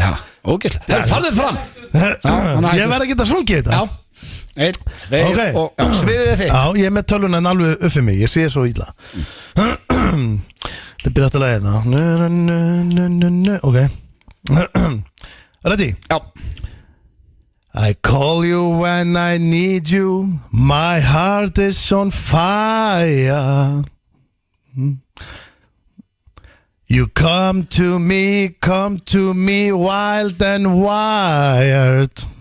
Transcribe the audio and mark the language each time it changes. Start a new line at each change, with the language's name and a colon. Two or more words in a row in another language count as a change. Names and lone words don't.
Icelandic: Já, ógeðslega. Farðu þið fram. Ég verð að geta sungið þetta. Já. 1, 2 og sviðið þitt. Já, ég er með tölvuna en alveg uppið mig. Ég sé svo illa. Þetta byrja aftur að leiða.
English: Ok. Ready?
Icelandic: Já.
English: I call you when I need you. My heart is on fire. You come to me wild and wired.